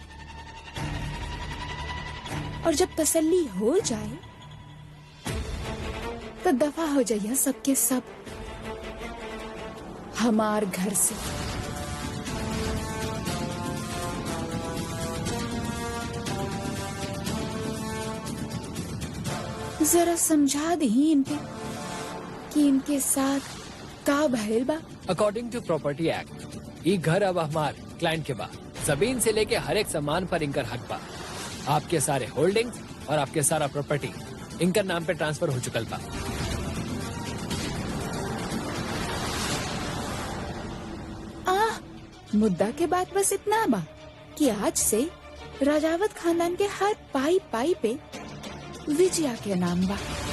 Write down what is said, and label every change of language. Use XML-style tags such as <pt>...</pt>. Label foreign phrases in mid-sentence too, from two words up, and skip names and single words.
<bho>और जब तसल्ली हो जाए तो दफा हो जाइए सबके सब हमार घर से। जरा समझा दी इनके कि इनके साथ का भइल बा।</bho> <en>according to property act</en> <bho>ये घर अब हमार क्लाइंट के बा। जमीन से लेके हर एक सामान पर इनकर हक बा। आपके सारे होल्डिंग्स और आपके सारा प्रॉपर्टी इनकर नाम पे ट्रांसफर हो चुकल बा। मुद्दा के बाद बस इतना बा कि आज से राजावत खानदान के हर पाई पाई पे विजया के नाम बा।</bho>